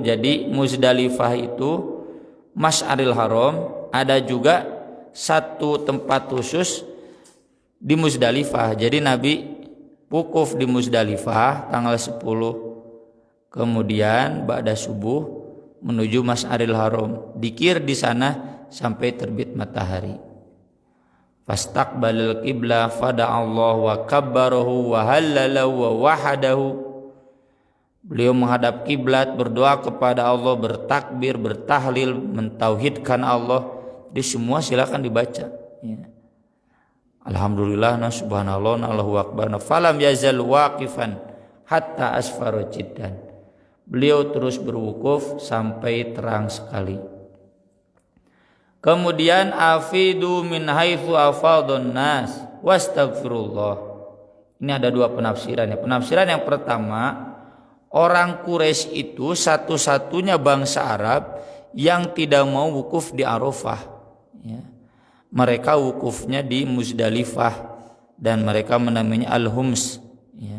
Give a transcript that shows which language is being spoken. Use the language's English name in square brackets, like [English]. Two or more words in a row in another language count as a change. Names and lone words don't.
[Indonesian] Jadi Muzdalifah itu Masy'aril Haram, ada juga satu tempat khusus di Muzdalifah. Jadi Nabi wukuf di Muzdalifah tanggal 10, kemudian ba'da subuh menuju Masy'aril Haram, dikir di sana sampai terbit matahari. [Arabic] فاستقبل القبلة فدعا الله وكبره وهلله ووحده. [Indonesian] Beliau menghadap kiblat, berdoa kepada Allah, bertakbir, bertahlil, mentauhidkan Allah. Jadi semua silakan dibaca ya. [Arabic] الحمد لله، سبحان الله، الله أكبر. فلم يزل واقفا حتى أسفر جدا. [Indonesian] Beliau terus berwukuf sampai terang sekali. [Arabic] Kemudian أفيضوا من حيث أفاض الناس واستغفروا الله. [Indonesian] Ini ada dua penafsiran ya. Penafsiran yang pertama, orang Quraisy itu satu-satunya bangsa Arab yang tidak mau wukuf di Arafah ya. Mereka wukufnya di Muzdalifah dan mereka menamainya Al-Hums ya.